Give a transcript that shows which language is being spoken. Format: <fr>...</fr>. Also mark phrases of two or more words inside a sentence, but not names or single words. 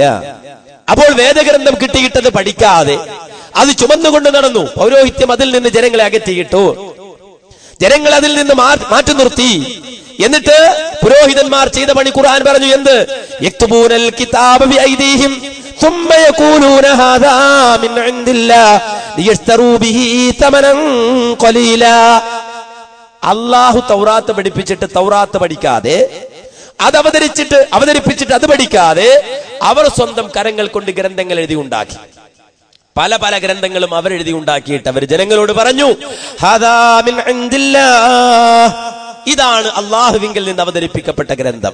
<ml>അപ്പോൾ വേദഗ്രന്ഥം കിട്ടിയിട്ടത് പഠിക്കാതെ അത് ചുമന്നുകൊണ്ട് നടന്നു. പൗരോഹിത്യം അതിൽ നിന്ന് ജനങ്ങളെ അകറ്റിയിട്ടു, ജനങ്ങൾ അതിൽ നിന്ന് മാറ്റി നിർത്തി. എന്നിട്ട് പുരോഹിതന്മാർ ചെയ്ത പണി ഖുർആൻ പറഞ്ഞു എന്ത്?</ml> <ar>يكتبون الكتاب بأيديهم ثم يقولون هذا من عند الله ليشتروا به ثمنا قليلا.</ar> <ml>അല്ലാഹു തൗറാത്ത് പഠിപ്പിച്ചിട്ട് തൗറാത്ത് പഠിക്കാതെ, അത് അവതരിപ്പിച്ചിട്ട് അത് പഠിക്കാതെ അവർ സ്വന്തം കരങ്ങൾ കൊണ്ട് ഗ്രന്ഥങ്ങൾ എഴുതി ഉണ്ടാക്കി. പല പല ഗ്രന്ഥങ്ങളും അവരെഴുതി ഉണ്ടാക്കിയിട്ട് അവർ ജനങ്ങളോട് പറഞ്ഞു,</ml> <ar>هذا من عند الله,</ar> <ml>ഇതാണ് അള്ളാഹുവിങ്കിൽ നിന്ന് അവതരിപ്പിക്കപ്പെട്ട ഗ്രന്ഥം.</ml>